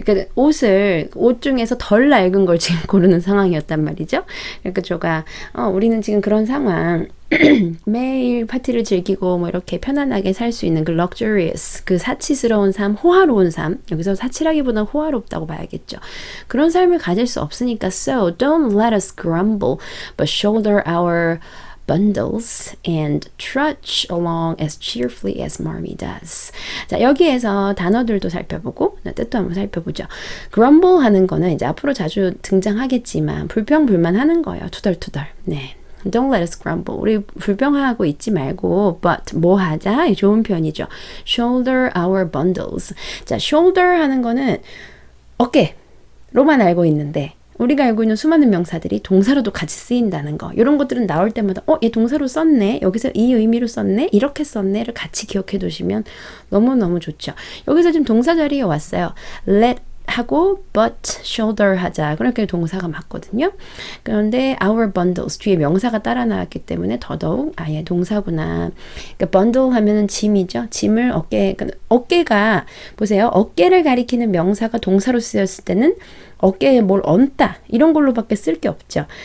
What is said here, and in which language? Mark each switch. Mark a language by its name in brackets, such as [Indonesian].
[Korean] 그러니까 옷 중에서 덜 낡은 걸 지금 고르는 상황이었단 말이죠. 그러니까 저가 우리는 지금 그런 상황 매일 파티를 즐기고 뭐 이렇게 편안하게 살 수 있는 그 luxurious, 그 사치스러운 삶, 호화로운 삶. 여기서 사치라기보다는 호화롭다고 봐야겠죠. 그런 삶을 가질 수 없으니까 [English] so don't let us grumble but shoulder our bundles and trudge along as cheerfully as Marmee does. [Korean] 자, 여기에서 단어들도 살펴보고 뜻도 한번 살펴보죠. grumble 하는 거는 이제 앞으로 자주 등장하겠지만 불평불만하는 거예요. 투덜투덜. 네. [English] Don't let us grumble. [Korean] 우리 불평하고 있지 말고 but 뭐 하자? 좋은 표현이죠. [English] Shoulder our bundles. [Korean] 자, shoulder 하는 거는 어깨로만 알고 있는데 우리가 알고 있는 수많은 명사들이 동사로도 같이 쓰인다는 거. 이런 것들은 나올 때마다 얘 동사로 썼네. 여기서 이 의미로 썼네. 이렇게 썼네를 같이 기억해 두시면 너무너무 좋죠. 여기서 지금 동사 자리에 왔어요. let 하고 but shoulder 하자. 그렇게 동사가 맞거든요. 그런데 [English] our bundles [Korean] 뒤에 명사가 따라 나왔기 때문에 더더욱 아예 동사구나. 그러니까 bundle 하면은 짐이죠. 짐을 어깨가 보세요. 어깨를 가리키는 명사가 동사로 쓰였을 때는 어깨에 뭘 얹다 이런 걸로밖에 쓸 게 없죠.